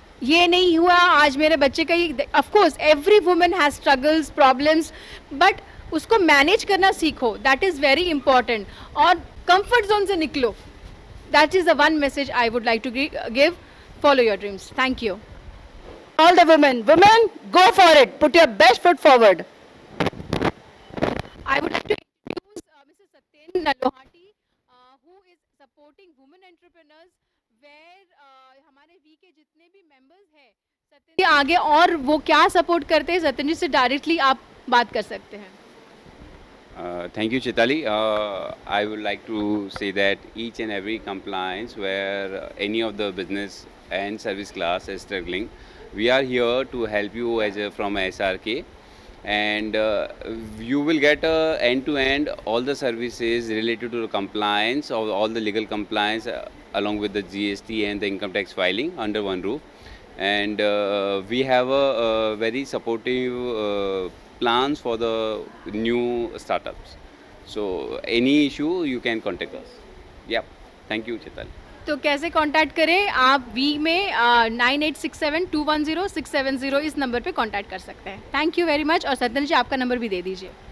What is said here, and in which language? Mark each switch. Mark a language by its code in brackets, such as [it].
[hi] ये नहीं हुआ आज मेरे बच्चे का ही, [en] of course every woman has struggles, problems, but [hi] उसको [en] manage [hi] करना सीखो, [en] that is very important. [hi] और [en] comfort zone [hi] से निकलो, [en] that is the one message I would like to give. Follow your dreams. Thank you. All the women, go for it. Put your best foot forward. I would like to introduce Mr. [hi] Satyen Nalohati, [en] who is supporting women entrepreneurs, where [hi] हमारे we के जितने भी members हैं, सत्यन जी आगे और वो क्या support करते हैं, सत्यन जी से directly आप बात कर सकते हैं. [en] Thank you, Chaitali. I would like to say that each and every compliance where any of the business and service class is struggling, we are here to help you from SRK, and you will get end-to-end all the services related to the compliance, all the legal compliance along with the GST and the income tax filing under one roof. And we have a very supportive plans for the new startups. So any issue you can contact us. Yeah, thank you, Chaitali. [hi] तो कैसे contact करें आप? We में 9867210670 इस number पे contact कर सकते हैं. [en] Thank you very much. [hi] और सत्यन जी आपका नंबर भी दे दीजिए.